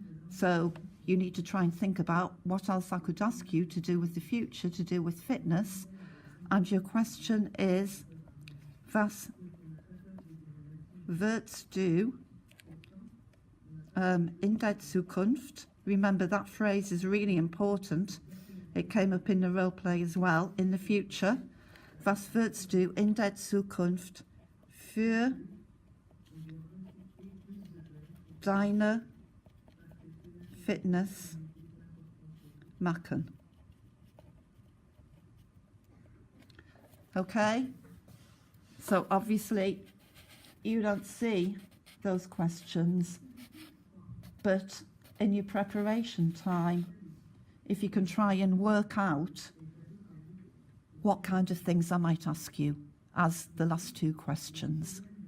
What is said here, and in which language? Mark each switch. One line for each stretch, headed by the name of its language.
English: So you need to try and think about what else I could ask you to do with the future, to do with fitness. And your question is,
German: was wirst du in der Zukunft?
English: Remember, that phrase is really important. It came up in the role play as well. In the future,
German: was wirst du in der Zukunft für deine Fitness machen?
English: Okay, so obviously you don't see those questions, but in your preparation time, if you can try and work out what kind of things I might ask you as the last 2 questions.